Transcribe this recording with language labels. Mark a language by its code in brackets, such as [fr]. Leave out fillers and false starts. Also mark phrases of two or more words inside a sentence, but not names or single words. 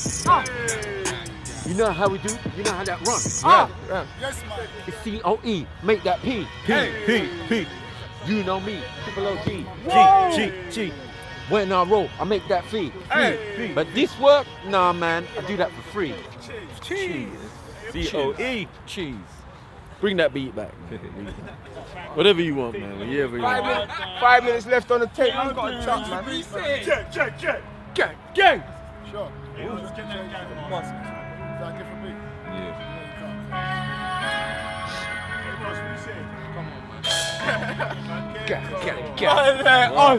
[en] You know how we do? You know how that runs? Yeah. Yes, man. It's C.O.E. Make that P. P. You know me. Triple O.G. G. When I roll, I make that fee. Hey. But this work, nah, man, I do that for free. Cheese. C.O.E. Cheese. Bring that beat back. Whatever you want, man. Whatever you want. 5 minutes left on the tape. I've got a truck, man. Gang. Sure. Just get that gang. Is that a different beat? Us.